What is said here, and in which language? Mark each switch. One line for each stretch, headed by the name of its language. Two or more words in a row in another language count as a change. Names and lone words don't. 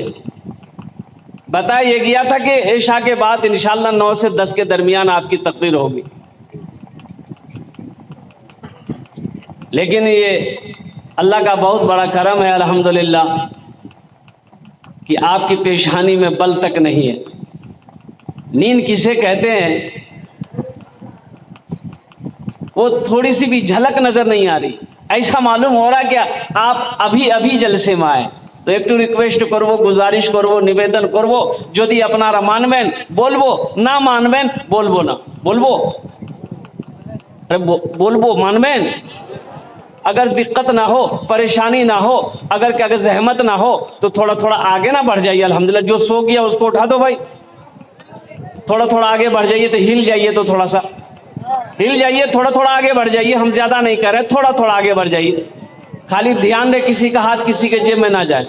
Urdu: بتایا گیا تھا کہ عشاء کے بعد انشاءاللہ 9 سے 10 کے درمیان آپ کی تقریر ہوگی، لیکن یہ اللہ کا بہت بڑا کرم ہے الحمدللہ کہ آپ کی پیشانی میں بل تک نہیں ہے. نیند کسے کہتے ہیں وہ تھوڑی سی بھی جھلک نظر نہیں آ رہی. ایسا معلوم ہو رہا کہ آپ ابھی جلسے میں آئے. تو ایک ریکویسٹ کرو، گزارش کرو، نویدن کرو،
Bangla: যদি আপনারা মানবেন বলবো, না মানবেন বলবো না. বলবো বলবো মানবেন.
Urdu: اگر دقت نہ ہو، پریشانی نہ ہو، اگر زحمت نہ ہو تو تھوڑا تھوڑا آگے نہ بڑھ جائیے. الحمدللہ جو سو گیا اس کو اٹھا دو بھائی. تھوڑا تھوڑا آگے بڑھ جائیے، تو ہل جائیے، تو تھوڑا سا ہل جائیے، تھوڑا تھوڑا آگے بڑھ جائیے. ہم زیادہ نہیں کر رہے، تھوڑا تھوڑا آگے بڑھ جائیے. خالی دھیان رہے کسی کا ہاتھ کسی کے جیب میں نہ جائے.